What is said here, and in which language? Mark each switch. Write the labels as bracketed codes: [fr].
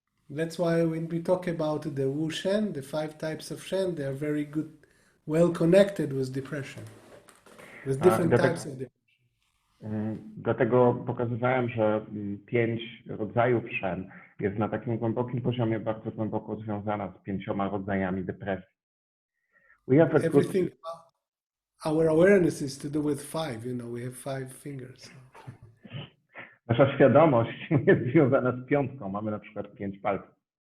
[en] That's why when we talk about the Wu Shen, the 5 types of Shen, they are very good, well connected with depression, with different types of depression. [pl] Dlatego pokazywałem, że 5 rodzajów Shen jest na takim głębokim poziomie bardzo głęboko związana z 5 rodzajami depresji. [en] Everything, our awareness is to do with 5, we have 5 fingers. [pl] Nasza świadomość jest związana z 5, mamy na przykład 5 palców.